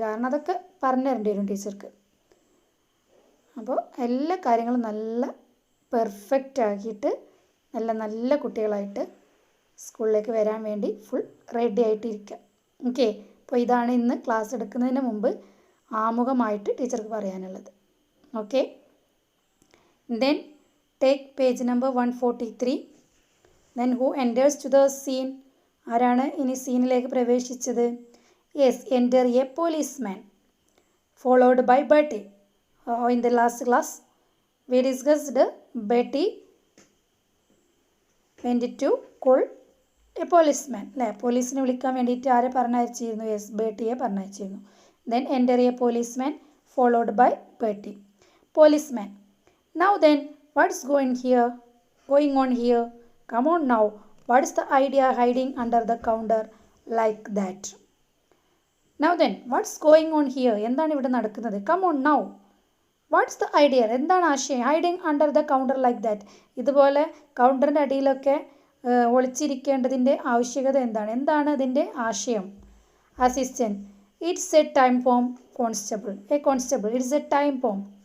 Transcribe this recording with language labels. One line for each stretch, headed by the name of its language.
Malayalam: കാരണം അതൊക്കെ പറഞ്ഞു തരേണ്ടി വരും ടീച്ചർക്ക്. അപ്പോൾ എല്ലാ കാര്യങ്ങളും നല്ല പെർഫെക്റ്റ് ആക്കിയിട്ട് നല്ല കുട്ടികളായിട്ട് സ്കൂളിലേക്ക് വരാൻ വേണ്ടി ഫുൾ റെഡി ആയിട്ടിരിക്കുക. ഓക്കെ, അപ്പോൾ ഇതാണ് ഇന്ന് ക്ലാസ് എടുക്കുന്നതിന് മുമ്പ് ആമുഖമായിട്ട് ടീച്ചർക്ക് പറയാനുള്ളത്.
English: Okay, then take page number 143. then who enters to the scene?
Malayalam: ആരാണ് ഇനി സീനിലേക്ക് പ്രവേശിച്ചത്?
English: Yes, enter a policeman followed by Betty. In the last class we discussed Betty went to call a policeman.
Malayalam: അല്ലേ, പോലീസിനെ വിളിക്കാൻ വേണ്ടിയിട്ട് ആരെ പറഞ്ഞയച്ചിരുന്നു? Yes, ബേട്ടിയെ പറഞ്ഞയച്ചിരുന്നു.
English: then enter a policeman followed by Betty. Policeman: now then, what's going on here? Come on now, what's the idea hiding under the counter like that? Now then, what's going on here?
Malayalam: എന്താണ് ഇവിടെ നടക്കുന്നത്?
English: Come on now, what's the idea?
Malayalam: എന്താണ് ആശയം?
English: hiding under the counter like that.
Malayalam: ഇതുപോലെ കൗണ്ടറിൻ്റെ അടിയിലൊക്കെ ഒളിച്ചിരിക്കേണ്ടതിൻ്റെ ആവശ്യകത എന്താണ് അതിൻ്റെ ആശയം?
English: Assistant: it's a time bomb, constable. It's a time bomb.